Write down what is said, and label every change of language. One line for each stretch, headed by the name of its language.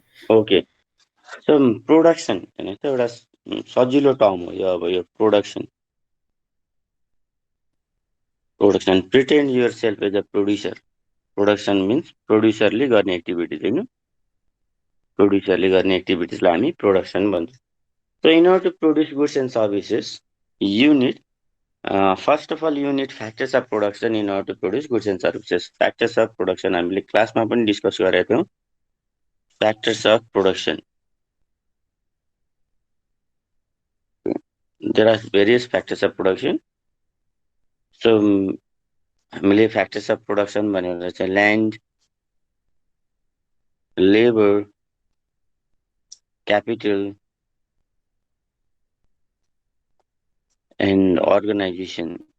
Nepali: Okay, so production हैन त एउटा सजिलो टर्म हो यो। अब यो
English: Production pretend yourself as a producer.
Nepali: Production means प्रोड्युसरले गर्ने एक्टिभिटिज हैन, प्रोड्युसरले गर्ने एक्टिभिटिजलाई हामी production भन्छौं।
English: So in order to produce goods and services you need first of all you need factors of production in order to produce goods and services.
Nepali: Factors of production हामीले क्लासमा पनि discuss गरेका थियौं।
English: Factors of production, there are various factors of production. So
Nepali: हामीले
English: factors of production
Nepali: भनेर चाहिँ
English: land, labor, capital and organization.